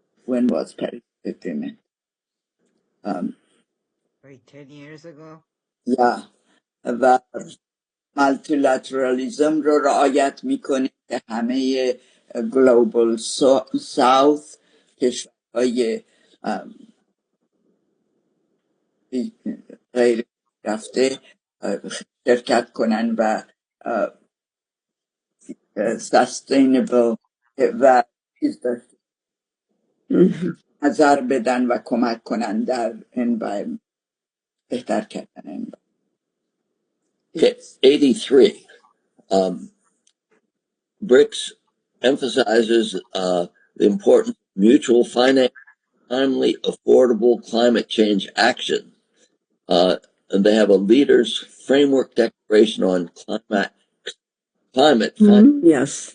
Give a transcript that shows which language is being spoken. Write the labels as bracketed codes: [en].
[en] When was Paris Agreement? 10 years ago. [fa] و مالتیلاترالیزم رو رعایت میکنه که همه گلوبال ساوث کشورهای غیر رفته شرکت کنن و سستینبل و نظر بدن و کمک کنن در انوایرمنت، بهتر کردن انوایرمنت. [en] Okay, 83. BRICS emphasizes the importance of mutual finance, timely, affordable climate change action. And they have a leaders framework declaration on climate finance.